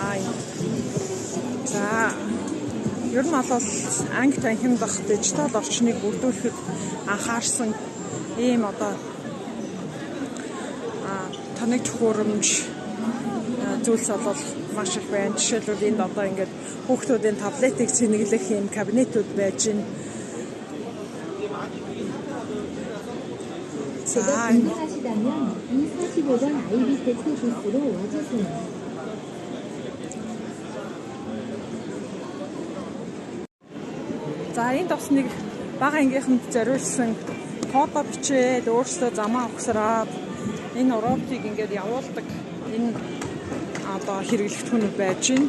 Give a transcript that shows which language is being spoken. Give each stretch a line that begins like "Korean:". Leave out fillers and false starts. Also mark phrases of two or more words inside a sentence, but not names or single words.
Mongolian: За ер нь бол анги танхимд дах дижитал орчныг бүрдүүлэхэд анхаарсан ийм одоо тоног төхөөрөмж зүйлс бол маш их байна. Жишээлбэл энд одоо ингээд хүүхдүүдийн таблетыг цэнэглэх юм кабинетүүд байж байна.
Korean: 제가 궁금하시다면 이 45번 아이비 테크 부스로 와주세요.
Mongolian: За энд бас нэг бага ангийнханд зориулсан кодо бичээд өөрсдөө замаа ухсараад энэ роботыг ингээд явуулдаг энэ одоо хэрэглэгдэхүүнүүд байж байна.